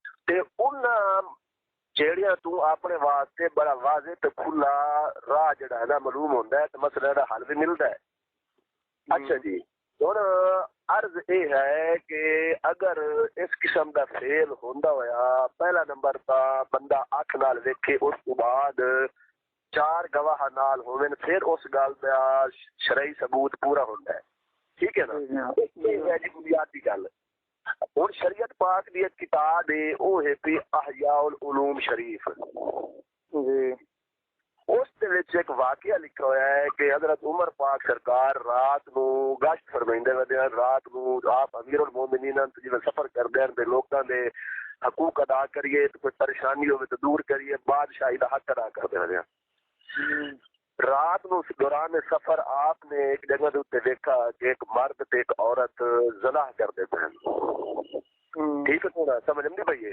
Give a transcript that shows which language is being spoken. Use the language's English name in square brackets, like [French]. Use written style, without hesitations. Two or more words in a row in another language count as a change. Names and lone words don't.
[Punjabi] تے انہاں جیڑیاں تو اپنے واسطے بڑا واضح تے کھلا راہ جڑا ہے نا معلوم ہوندا ہے تے مسئلے دا حل بھی ملدا ہے. اچھا جی ہن عرض یہ ہے کہ اگر اس قسم دا فیل ہوندا ہویا پہلا نمبر تا بندہ اکھ نال ویکھے اس تو بعد 4 گواہ نال ہوون پھر اس گل دا شرعی ثبوت پورا ہوندا ہے. ٹھیک ہے نا؟ یہ ہے جی بنیادی گل. اور شریعت پاک دی ایک کتاب ہے وہ ہے پی احیاء العلوم شریف جی. اس دے وچ ایک واقعہ لکھا ہوا ہے کہ حضرت عمر پاک سرکار رات نو گشت فرمائندے ودے رات نو آپ [Arabic] امیر المومنین [Punjabi] جی سفر کردے ہیں تے لوکاں دے حقوق ادا کریے تو کوئی پریشانی ہوے تو دور کریے بادشاہی دا حق ادا کردے ہیں. رات نو دوران سفر آپ نے ایک جگہ دے اوتے دیکھا کہ ایک مرد تے ایک عورت زنا کردے تھے. ٹھیک ہے تھوڑا سمجھ نہیں پئی.